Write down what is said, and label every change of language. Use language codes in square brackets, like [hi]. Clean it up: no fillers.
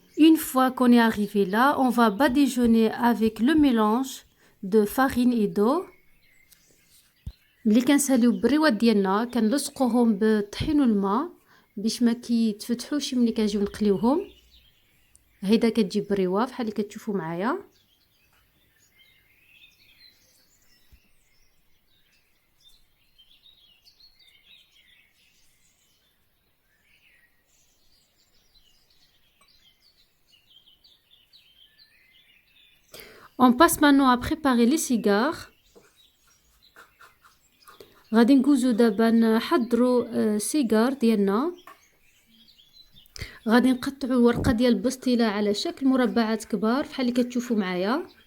[fr] Une fois qu'on est arrivé là, on va badigeonner avec le mélange de farine et d'eau. [ar] ملي كنساليو البريوات ديالنا كنلصقوهم بالطحين والماء باش ما كيتفتحوش ملي كنجيو نقليوهم. هيدا كتجي بريوه بحال اللي كتشوفوا معايا. [fr] On passe maintenant à préparer les cigares. [ar] غادي ندوزو دابا نحضروا سيجار ديالنا. غادي نقطعوا ورقه ديال البسطيله على شكل مربعات كبار بحال اللي كتشوفوا معايا.